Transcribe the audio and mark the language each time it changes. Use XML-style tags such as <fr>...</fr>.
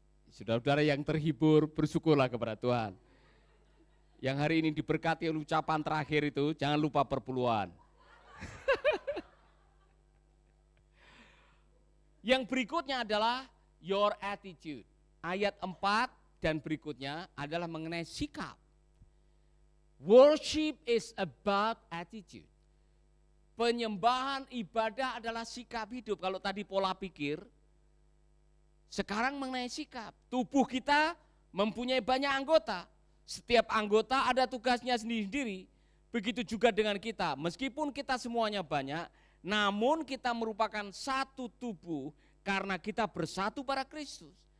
<id>Saudara-saudara yang terhibur, bersyukurlah kepada Tuhan. Yang hari ini diberkati oleh ucapan terakhir itu, jangan lupa perpuluhan. Yang berikutnya adalah</id> <en>your attitude.</en> <id>Ayat 4 dan berikutnya adalah mengenai sikap.</id> <en>Worship is about attitude.</en> <id>Penyembahan ibadah adalah sikap hidup. Kalau tadi pola pikir, sekarang mengenai sikap. Tubuh kita mempunyai banyak anggota. Setiap anggota ada tugasnya sendiri-sendiri. Begitu juga dengan kita. Meskipun kita semuanya banyak, namun kita merupakan satu tubuh karena kita bersatu pada Kristus.</id>